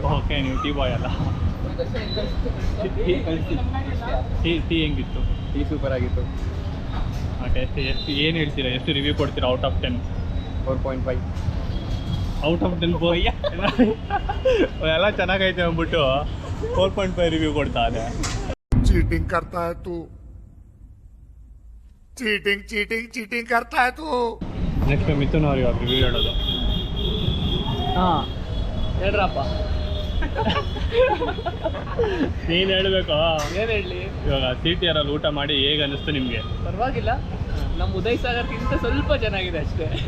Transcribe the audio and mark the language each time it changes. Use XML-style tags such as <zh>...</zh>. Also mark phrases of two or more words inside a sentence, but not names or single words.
<kn>ಓಕೆ, ನೀವು</kn> <en>tea boy</en> <kn>ಅಲ್ಲ. ಟೀ ಹೆಂಗಿತ್ತು?</kn> <en>tea super</en> <kn>ಆಗಿತ್ತು. ಓಕೆ, ಎಷ್ಟು ಏನು ಹೇಳ್ತೀರಾ? ಎಷ್ಟು ರಿವ್ಯೂ ಕೊಡ್ತೀರಾ</kn> <en>out of 10?</en> <kn>4.5.</kn> <en>out of 10</en> <kn>ಎಲ್ಲ ಚೆನ್ನಾಗೈತೆ ಅಂದ್ಬಿಟ್ಟು 4.5 ರಿವ್ಯೂ ಕೊಡ್ತಾ ಇದೆ.</kn> <hi>चीटिंग करता है तू, चीटिंग करता है तू.</hi> <kn>ನೆಕ್ಸ್ಟ್ ಮಿಥುನ್ ಅವ್ರು ಇವಾಗ ರಿವ್ಯೂ ಹೇಳೋದು. ಹಾಂ, ಹೇಳ್ರಪ್ಪ. ನೀನು ಹೇಳಬೇಕು. ಏನು ಹೇಳಲಿ? ಇವಾಗ CTR ಅಲ್ಲಿ ಊಟ ಮಾಡಿ ಹೇಗೆ ಅನ್ನಿಸ್ತು ನಿಮಗೆ? ಪರವಾಗಿಲ್ಲ, ನಮ್ಮ ಉದಯ್ ಸಾಗರ್ಗಿಂತ ಸ್ವಲ್ಪ ಚೆನ್ನಾಗಿದೆ ಅಷ್ಟೇ.</kn>